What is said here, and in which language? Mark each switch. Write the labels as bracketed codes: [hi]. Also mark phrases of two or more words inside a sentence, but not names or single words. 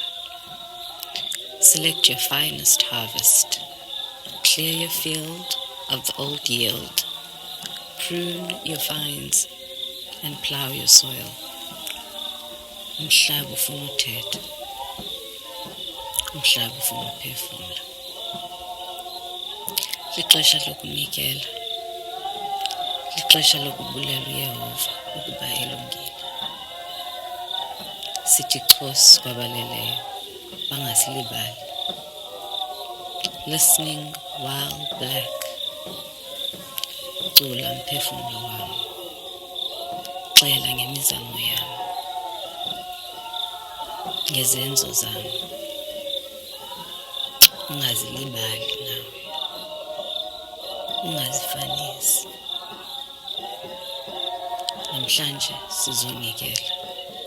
[en] Select your finest harvest. Clear your field of the old yield. Prune your vines and plow your soil. [xh] Umhlaba ufuna uthetha. Umhlaba ufuna ukuphefumula. Lixesha lokunikela. Lixesha lokubulela uYehova ukuba elungile. Sithi Nkosi kwabaleleyo bangasilibali. [en] Listening while black. [zu] Cula mphefumulo wami. Xela ngemizamo yami. Ngezenzo zami. [xh] Ungazilibali nawe. Ungazifanisi. Namhlanje sizonikela.